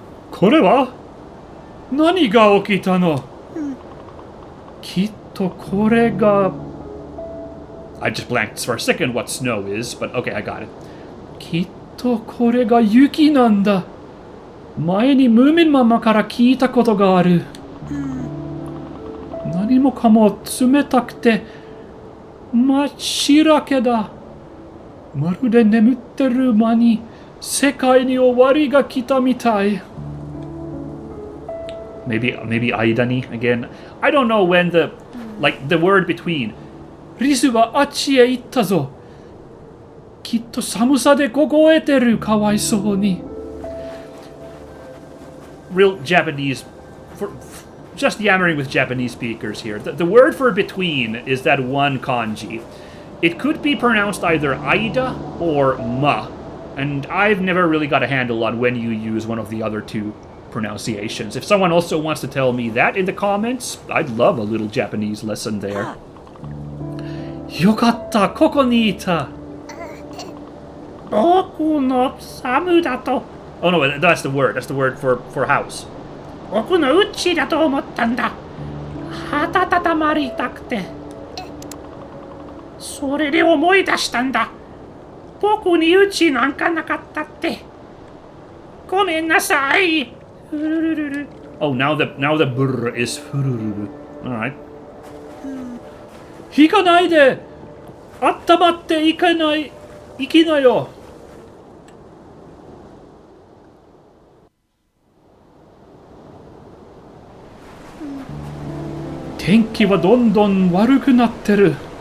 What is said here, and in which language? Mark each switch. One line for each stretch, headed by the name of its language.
Japanese: Kore wa? 何が起きたの?きっとこれが
English: I just blanked for a second what snow is, but okay, I got it.
Japanese: きっとこれが雪なんだ。前にムーミンママから聞いたことがある。何もかも冷たくて真っ白けだ。まるで眠ってる間に世界に終わりが来たみたい。
English: Maybe Aidani again. I don't know when the word between.
Japanese: リスはあっちへ行ったぞ。きっと寒さで凍えてる。かわいそうに。
English: Real Japanese, just yammering with Japanese speakers here. The word for between is that one kanji. It could be pronounced either Aida or Ma, and I've never really got a handle on when you use one of the other two pronunciations. If someone also wants to tell me that in the comments, I'd love a little Japanese lesson there.
Japanese: よかった、ここにいた。僕のサムだと。
English: Oh no, that's the word. That's the word for house.
Japanese: 僕のうちだと思ったんだ。温まりたくて。それで思い出したんだ。僕にうちなんかなかったって。ごめんなさい。
English: Oh, now the brr is furururu. All right.
Japanese: 引かないで。あったまっていかない。行きなよ。天気はどんどん悪くなってる。